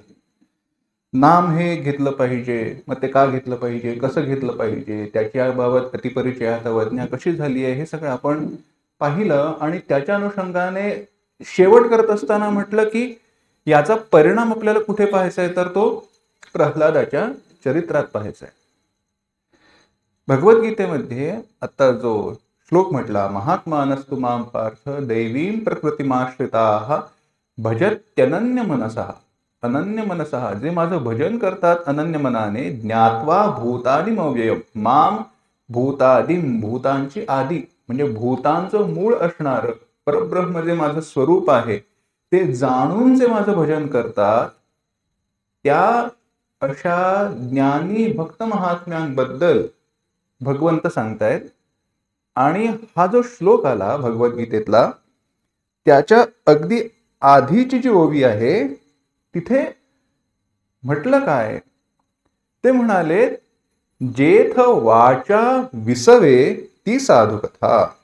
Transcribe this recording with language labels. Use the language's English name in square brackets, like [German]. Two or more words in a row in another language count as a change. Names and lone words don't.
[Marathi] नाम हे घेतलं पाहिजे, मग ते का घेतलं पाहिजे, कसं घेतलं पाहिजे, त्याच्याबाबत अतिपरिचयात अवज्ञा कशी झाली आहे हे सगळं आपण पाहिलं आणि त्याच्या अनुषंगाने शेवट करत असताना म्हटलं की याचा परिणाम आपल्याला कुठे पाहायचा आहे तर तो प्रल्हादाच्या चरित्रात पाहायचा आहे। भगवद्गीतेमध्ये आता जो श्लोक म्हटला [Sanskrit] महात्मानस्तु मां पार्थ दैवीं प्रकृतिमाश्रिताः भजत्यनन्य मनसः। अनन्य मनसः [Marathi] जे माझं भजन करतात अनन्य मनाने [Sanskrit] ज्ञात्वा भूतादिमव्ययम् माम भूतादिम [Marathi] भूतांची आदी म्हणजे भूतांचं मूळ असणारं परब्रह्म जे माझं स्वरूप आहे ते जाणून जे माझं भजन करतात त्या अशा ज्ञानी भक्त महात्म्यांबद्दल भगवंत सांगतायत। आणि हा जो श्लोक आला भगवद्गीतेतला त्याच्या अगदी आधीची जी ओवी आहे तिथे म्हटलं काय ते म्हणाले जेथ वाचा विसवे ती साधुकथा।